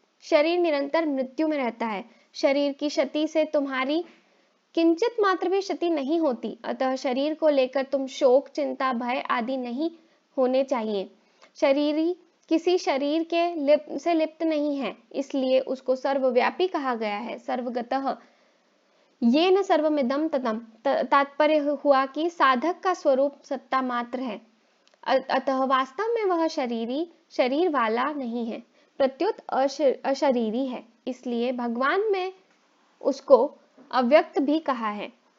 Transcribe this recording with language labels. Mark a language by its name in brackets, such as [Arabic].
[Hindi] शरीर निरंतर मृत्यु में रहता है। शरीर की क्षति से तुम्हारी किंचित मात्र भी क्षति नहीं होती, अतः शरीर को लेकर तुम शोक चिंता भय आदि नहीं होने चाहिए। शरीरी किसी शरीर से लिप्त नहीं है, इसलिए उसको सर्वव्यापी कहा गया है। [Sanskrit] सर्वगतः येन सर्वमिदं ततम्। [Hindi] तात्पर्य हुआ कि साधक का स्वरूप सत्ता मात्र है, अतः वास्तव में वह शरीर वाला नहीं है, प्रत्युत अशरीरी है। इसलिए भगवान में उसको अव्यक्त भी कहा है।